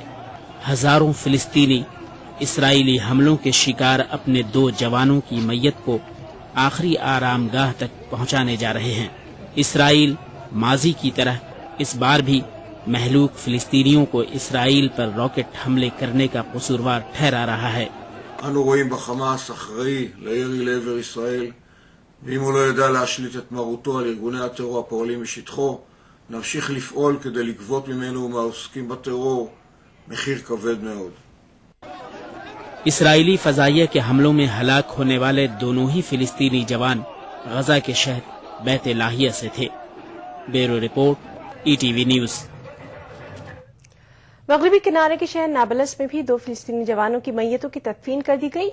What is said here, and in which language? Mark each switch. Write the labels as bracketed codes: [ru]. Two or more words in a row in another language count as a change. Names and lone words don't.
[ur] ہزاروں فلسطینی اسرائیلی حملوں کے شکار اپنے 2 جوانوں کی میت کو آخری آرامگاہ تک پہنچانے جا رہے ہیں. اسرائیل ماضی کی طرح اس بار بھی مہلوک فلسطینیوں کو اسرائیل پر راکٹ حملے کرنے کا قصوروار ٹھہرا رہا ہے. [he] אנו רואים בחמאס אחראי לירי לעבר ישראל, ואם הוא לא ידע להשליט את מרותו על ארגוני הטרור הפועלים משטחו, נמשיך לפעול כדי לגבות ממנו ומהעוסקים בטרור מחיר כבד מאוד. [ur] اسرائیلی فضائیہ کے حملوں میں ہلاک ہونے والے دونوں ہی فلسطینی جوان غزہ کے شہر بیت لاہیا سے تھے. [en] Bureau report, ETV News. [ur] مغربی کنارے کے شہر نابلس میں بھی 2 فلسطینی جوانوں کی میتوں کی تدفین کر دی گئی.